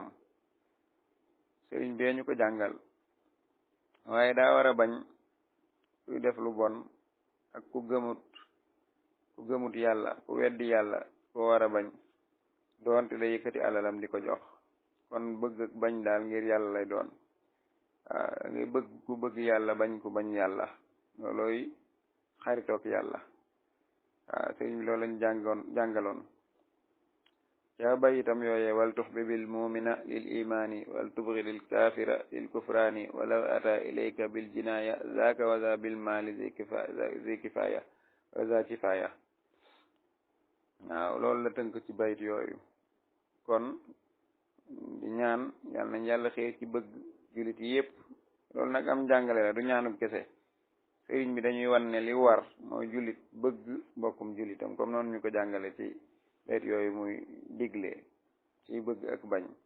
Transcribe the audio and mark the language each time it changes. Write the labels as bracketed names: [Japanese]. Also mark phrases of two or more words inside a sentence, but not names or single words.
[Wolof] sëriñ bee ñu ko jàngal waaye daa war a bañ kuy def lu bon ak ku gëmut yàlla ku weddi yàlla ko war a bañ doonte da yëkkati alalam di ko jox. kon bëgg ak bañ daal ngir yàlla lay doon. ngay bëgg ku bëgg yàlla bañ ku bañ yàlla loolooy xaritook yàlla. sëriñ bi loolu lañ jàngaloon ca bayitam yooye [Arabic] والتحبب المؤمن للإيمان والتبغض الكافر للكفران ولو أتى إليك بالجناية ذاك وذا بالمال ذي كفاية وذا كفاية [Wolof] waaw loolu la tënk ci bayit yooyu kon di ñaan yàlla nañ yàlla xëy ci bëgg jullit yi yépp loolu nag am njàngale la du ñaanub kese sëriñ bi dañuy wan ne li war mooy jullit bëgg mbokkum jullitam comme noonu ñu ko jàngale ci bayit yooyu muy digle ci bëgg ak bañ